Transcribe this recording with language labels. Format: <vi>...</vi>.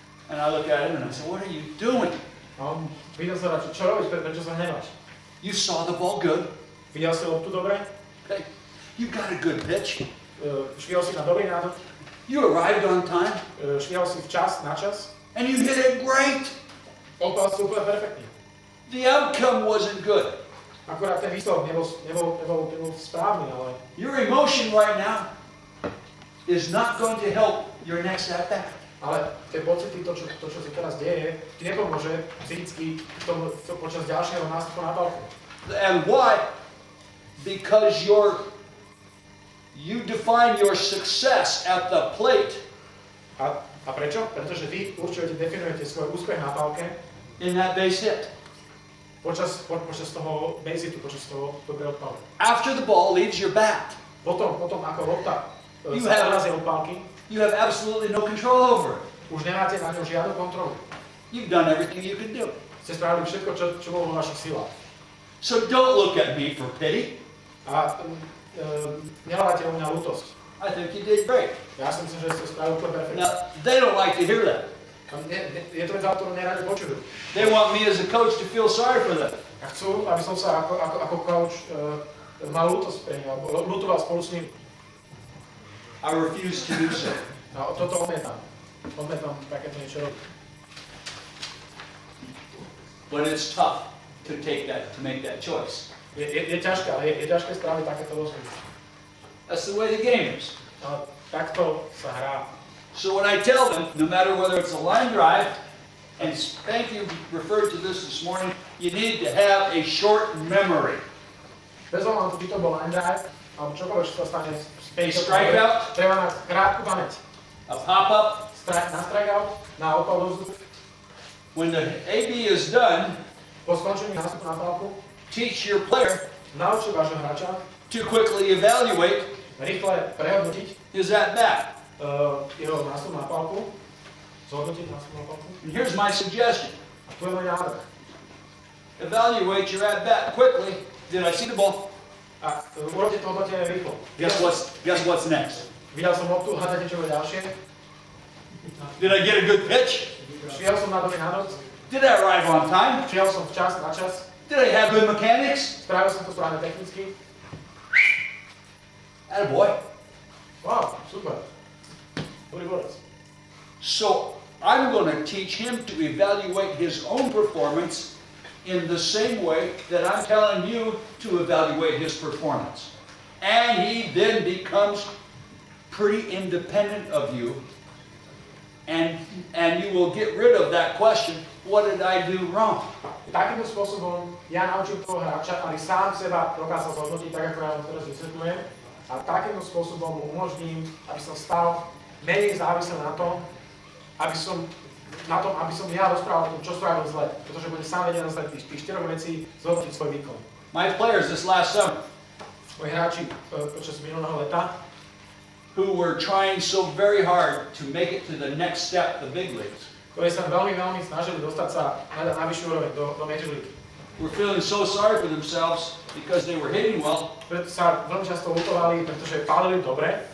<en>and I look at him and I say, what are you doing?</en> <sk>A on videl sa hráč, čo robíš, prečo sa hneváš?</sk> <en>You saw the ball good.</en> <sk>Videl si loptu dobre,</sk> <en>Okay. You got a good pitch.</en> <sk>švihol si na dobrý nádor,</sk> <en>You arrived on time.</en> <sk>švihol si včas, na čas,</sk> <en>And you hit it great.</en> <sk>odpál si úplne perfektne.</sk> <en>The outcome wasn't good.</en> <sk>Akurát ten výsledok nebol správny, ale</sk> <en>Your emotion right now is not going to help your next at-bat.</en> <sk>ale tie pocity, to, čo sa teraz deje, ti nepomôže psychicky počas ďalšieho nástupu na pálku.</sk> <en>And why? Because you define your success at the plate</en> <sk>A prečo? Pretože vy určujete, definujete svoj úspech na pálke</sk> <en>in that base hit.</en> <sk>počas toho base hitu, počas toho dobrého odpalu.</sk> <en>After the ball leaves your bat,</en> <sk>Potom ako lopta</sk> <en>You</en> <sk>sa</sk> <en>have-</en> <sk>narazí od pálky,</sk> <en>you have absolutely no control over it.</en> <sk>už nemáte na ňu žiadnu kontrolu.</sk> <en>You've done everything you can do.</en> <sk>Ste spravili všetko, čo bolo vo vašich silách.</sk> <en>So don't look at me for pity.</en> <sk>A nehľadajte u mňa ľútosť.</sk> <en>I think you did great.</en> <sk>Ja si myslím, že ste spravili úplne perfektne.</sk> <en>Now, they don't like to hear that.</en> <sk>Je to vec, ktorú neradi počujú.</sk> <en>They want me as a coach to feel sorry for them.</en> <sk>A chcú, aby som sa ako coach mal ľútosť pre nich, alebo ľutoval spolu s ním.</sk> <en>I refuse to do so.</en> <sk>No, toto odmietam. Odmietam takéto niečo robiť.</sk> <en>But it's tough to make that choice.</en> <sk>Je ťažké, ale je ťažké spraviť takéto rozhodnutie.</sk> <en>That's the way the game is.</en> <sk>Ale takto sa hrá.</sk> <en>So what I tell them, no matter whether it's a line drive, and thank you referred to this morning, you need to have a short memory.</en> <sk>Bez ohľadu, či to bol line drive, alebo čokoľvek, čo sa stane</sk> <en>A strikeout,</en> <sk>treba mať krátku pamäť.</sk> <en>a pop-up.</en> <sk>Na strikeout, na opal do vzduchu.</sk> <en>When the AB is done,</en> <sk>Po skončení nástupu na palku,</sk> <en>teach your player</en> <sk>naučí vášho hráča</sk> <en>to quickly evaluate</en> <sk>rýchle prehodnotiť</sk> <en>his at-bat.</en> <sk>jeho nástup na palku, zhodnotiť nástup na palku.</sk> <en>And here's my suggestion.</en> <sk>A tu je môj návrh.</sk> <en>Evaluate your at-bat quickly. Did I see the ball?</en> <sk>A urobte to hodnotenie rýchlo.</sk> <en>Guess what's next?</en> <sk>Videl som loptu, hádajte, čo bude ďalšie.</sk> <en>Did I get a good pitch?</en> <sk>Šiel som na domy na noc,</sk> <en>Did I arrive on time?</en> <sk>šiel som včas, na čas,</sk> <en>Did I have good mechanics?</en> <sk>spravil som to správne technicky.</sk> <en>Attaboy.</en> <sk>Wow, super. Dobrý borec.</sk> <en>So I'm going to teach him to evaluate his own performance in the same way that I'm telling you to evaluate his performance. And he then becomes pretty independent of you. And you will get rid of that question, what did I do wrong?</en> <sk>Takýmto spôsobom ja naučím toho hráča, aby sám seba dokázal zhodnotiť, tak ako ja vám teraz vysvetľujem. A takýmto spôsobom mu umožním, aby som stal menej závislý na tom, aby som ja rozprával o tom, čo spravil zle. Pretože budem sám vedieť na základe tých 4 vecí zhodnotiť svoj výkon.</sk> <en>My players this last summer,</en> <sk>Moji hráči počas minulého leta,</sk> <en>who were trying so very hard to make it to the next step, the big leagues,</en> <sk>ktorí sa veľmi snažili dostať sa na vyššiu úroveň, do Major League.</sk> <en>were feeling so sorry for themselves because they were hitting well,</en> <sk>Preto sa veľmi často lutovali, pretože pálili dobre,</sk>